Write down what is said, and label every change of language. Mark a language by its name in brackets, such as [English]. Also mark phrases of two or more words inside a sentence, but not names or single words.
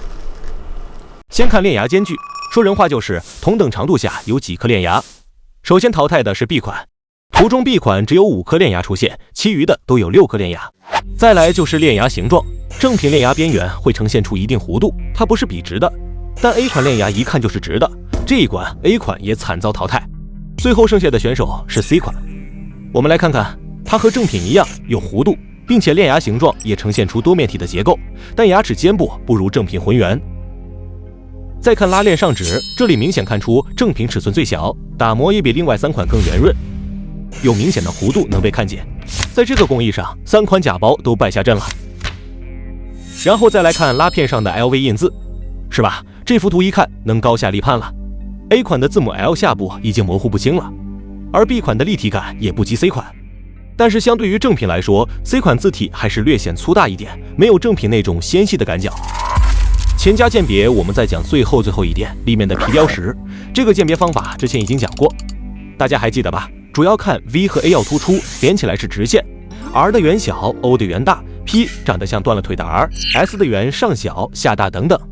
[Chinese] 先看鏈牙間距，說人話就是同等長度下有幾顆鏈牙。首先淘汰的是 B 款，圖中 B 款只有5顆鏈牙出現，其餘的都有6顆鏈牙。再來就是鏈牙形狀，正品鏈牙邊緣會呈現出一定弧度，它不是筆直的，但 A 款鏈牙一看就是直的，這一關 A 款也慘遭淘汰。最後剩下的選手是 C 款，我們來看看。它和正品一樣有弧度，並且鏈牙形狀也呈現出多面體的結構，但牙齒尖部不如正品渾圓。再看拉鏈上指，這裡明顯看出正品尺寸最小，打磨也比另外3款更圓潤，有明顯的弧度能被看見。在這個工藝上，3款假包都敗下陣了。然後再來看拉片上的 LV 印字，是吧？這幅圖一看能高下立判了。A 款的字母 L 下部已經模糊不清了，而 B 款的立體感也不及 C 款。但是相對於正品來說 ，C 款字體還是略顯粗大一點，沒有正品那種纖細的感覺。錢夾鑑別，我們再講最後一點，裡面的皮雕石。這個鑑別方法之前已經講過，大家還記得吧？主要看 V 和 A 要突出，連起來是直線 ，R 的圓小 ，O 的圓大 ，P 長得像斷了腿的 R，S 的圓上小下大等等。